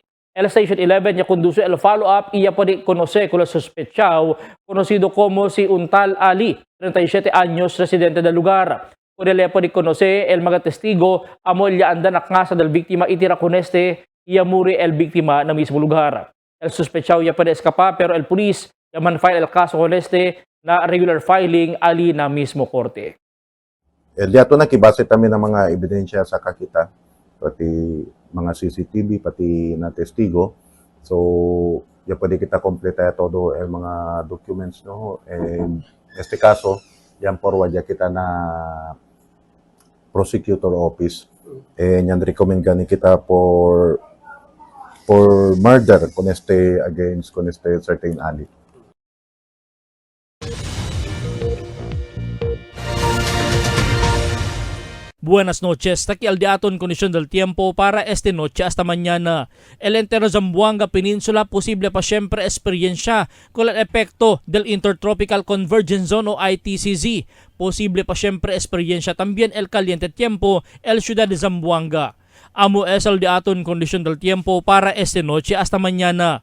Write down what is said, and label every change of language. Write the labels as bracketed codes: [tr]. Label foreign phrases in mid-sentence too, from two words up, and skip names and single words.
[cbk] El Station 11 ya conduce el follow-up y ya puede conocer con el sospechado, conocido como si Untal Ali, 37 años, residente del lugar. Puede conocer el mga testigo, amol ya anda na casa del biktima itira con este y muri el biktima na mismo lugar. El sospechado ya puede escapar pero el pulis ya man file el caso con este na regular filing ali na mismo korte. El diato na kibase tamin ng mga ebidensya sa kakita, pati mga CCTV, pati na testigo. So, ya pwede kita completa todo el mga documents, no? En este caso, yan forward ya kita na prosecutor office. Yan recommend gani kita for murder con este certain Ali. Buenas noches, taki al diaton kondisyon del tiempo para este noche hasta mañana. El entero Zamboanga Peninsula posible pa siyempre experiencia con el epekto del Intertropical Convergence Zone o ITCZ. Posible pa siyempre experiencia también el caliente tiempo el ciudad de Zamboanga. Amo es el diaton kondisyon del tiempo para este noche hasta mañana.